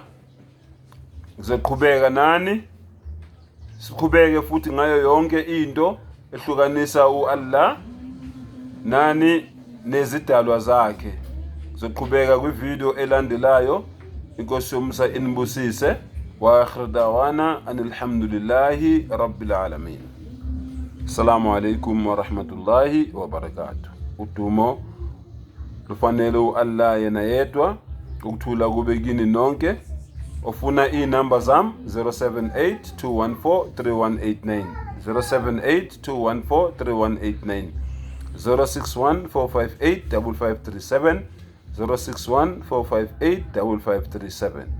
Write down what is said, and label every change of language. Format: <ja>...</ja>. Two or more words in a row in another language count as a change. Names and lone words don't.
<zu>Ngizoqhubeka nani siqhubeke futhi ngayo yonke into ehlukanisa Allah nani nezidalwa zakhe. Ngizoqhubeka kwivideo elandelayo. Inkosi yomsa inibusise.</zu> <ar>وآخر دعوانا الحمد لله رب العالمين. السلام عليكم ورحمة الله وبركاته.</ar> <zu>Udumo lufanele Allah yena yedwa, ukuthula kube kini nonke. ofuna iy'namba zami 078 214 3189 078 214 3189 061 458 5537 061 458 5537.</zu>